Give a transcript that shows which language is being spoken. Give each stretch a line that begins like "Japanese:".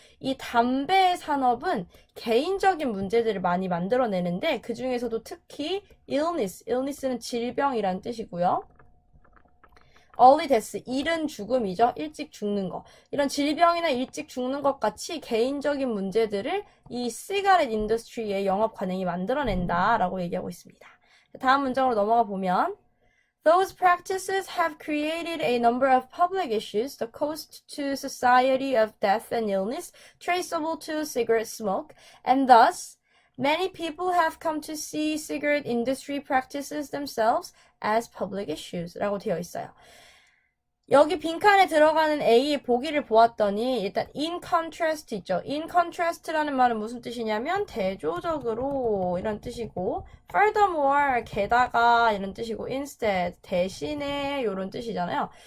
Korean: 이 담배 산업은 개인적인 문제들을 많이 만들어내는데 그 중에서도 특히 illness는 질병이라는 뜻이고요.
English: early death,
Korean: 이른 죽음이죠. 일찍 죽는 거. 이런 질병이나 일찍 죽는 것 같이 개인적인 문제들을 이
English: 시가렛 인더스트리의
Korean: 영업 관행이 만들어낸다라고 얘기하고 있습니다. 다음 문장으로 넘어가 보면
English: Those practices have created a number of public issues, the cost to society of death and illness traceable to cigarette smoke, and thus many people have come to see cigarette industry practices themselves as public issues
Korean: 라고 되어 있어요. 여기 빈칸에 들어가는 A의 보기를 보았더니 일단 in contrast 있죠. in contrast라는 말은 무슨 뜻이냐면 대조적으로 이런 뜻이고 furthermore 게다가 이런 뜻이고 instead 대신에 이런 뜻이잖아요.